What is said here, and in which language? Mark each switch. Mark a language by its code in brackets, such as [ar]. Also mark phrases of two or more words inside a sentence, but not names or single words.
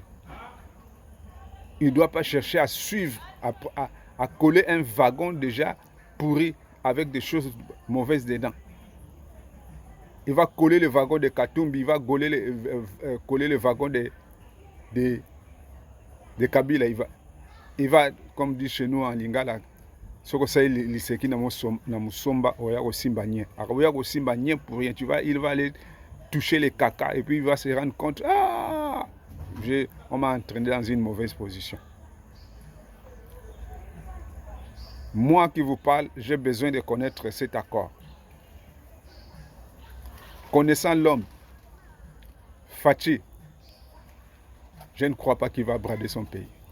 [fr] Il ne doit pas chercher à suivre, à coller un wagon déjà pourri avec des choses mauvaises dedans. Il va coller le wagon de Katumbi, il va coller le wagon de Kabila. Il va, comme dit chez nous en Lingala, ce que c'est l' [ln] iseki na musomba oya kosimba nye. Oya kosimba nye [fr] pour rien. Il va aller toucher les caca et puis il va se rendre compte, on m'a entraîné dans une mauvaise position. Moi qui vous parle, j'ai besoin de connaître cet accord. Connaissant l'homme, Fachi, je ne crois pas qu'il va brader son pays.